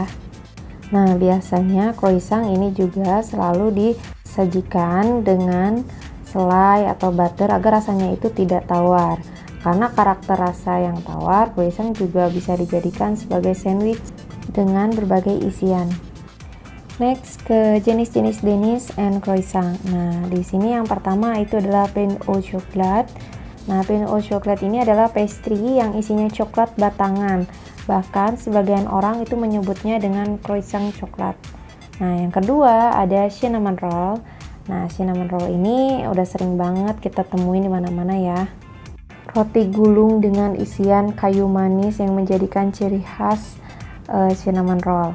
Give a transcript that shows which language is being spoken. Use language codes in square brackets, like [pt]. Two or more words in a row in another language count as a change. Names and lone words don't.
[id] Nah, biasanya croissant ini juga selalu disajikan dengan selai atau butter agar rasanya itu tidak tawar. Karena karakter rasa yang tawar, croissant juga bisa dijadikan sebagai sandwich dengan berbagai isian. Next, ke jenis-jenis [en] Danish and croissant. [id] Nah, di sini yang pertama itu adalah [fr] pain au chocolat. [id] Nah, [fr] pain au chocolat [id] ini adalah pastry yang isinya coklat batangan. Bahkan sebagian orang itu menyebutnya dengan croissant coklat. Nah, yang kedua ada [en] cinnamon roll. [id] Nah, [en] cinnamon roll [id] ini udah sering banget kita temuin di mana-mana ya. Roti gulung dengan isian kayu manis yang menjadikan ciri khas [en] cinnamon roll.